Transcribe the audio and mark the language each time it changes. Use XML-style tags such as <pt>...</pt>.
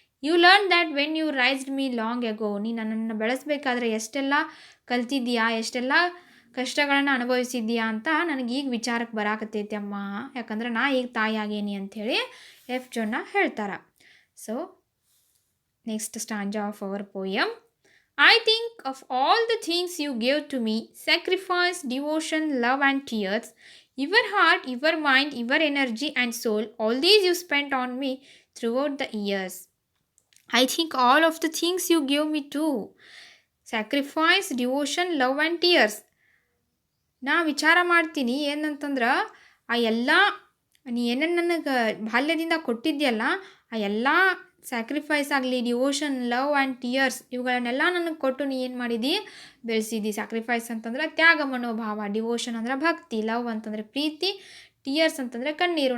<en>You learn that when you raised me long ago.</en> <kn>ನೀನು ನನ್ನನ್ನು ಬೆಳೆಸಬೇಕಾದ್ರೆ ಎಷ್ಟೆಲ್ಲ ಕಲ್ತಿದ್ದೀಯಾ, ಎಷ್ಟೆಲ್ಲ ಕಷ್ಟಗಳನ್ನು ಅನುಭವಿಸಿದ್ದೀಯಾ ಅಂತ ನನಗೆ ಈಗ ವಿಚಾರಕ್ಕೆ ಬರಾಕತ್ತೈತಿ ಅಮ್ಮ. ಯಾಕಂದ್ರೆ ನಾ ಈಗ ತಾಯಿ ಆಗೇನಿ ಅಂಥೇಳಿ ಎಫ್ ಜೊನ್ನ ಹೇಳ್ತಾರೆ.</kn> <en>So next stanza of our poem. I think of all the things you gave to me, sacrifice, devotion, love and tears, your heart, your mind, your energy and soul, all these you spent on me throughout the years. I think all of the things you gave me too, sacrifice, devotion, love and tears.</en> <kn>ನಾ ವಿಚಾರ ಮಾಡ್ತೀನಿ ಏನಂತಂದ್ರೆ ಆ ಎಲ್ಲ ನೀ ಏನೇನು ನನಗೆ ಬಾಲ್ಯದಿಂದ ಕೊಟ್ಟಿದ್ಯಲ್ಲ, ಆ ಎಲ್ಲ ಸ್ಯಾಕ್ರಿಫೈಸ್ ಆಗಲಿ,</kn> <en>devotion, love and tears,</en> <kn>ಇವುಗಳನ್ನೆಲ್ಲ ನನಗೆ ಕೊಟ್ಟು ನೀ ಏನು ಮಾಡಿದಿ? ಬೆಳೆಸಿದಿ. ಸ್ಯಾಕ್ರಿಫೈಸ್ ಅಂತಂದ್ರೆ ತ್ಯಾಗ ಮನೋಭಾವ, ಡಿವೋಷನ್ ಅಂದ್ರೆ ಭಕ್ತಿ, ಲವ್ ಅಂತಂದರೆ ಪ್ರೀತಿ, ಟಿಯರ್ಸ್ ಅಂತಂದರೆ ಕಣ್ಣೀರು.</kn>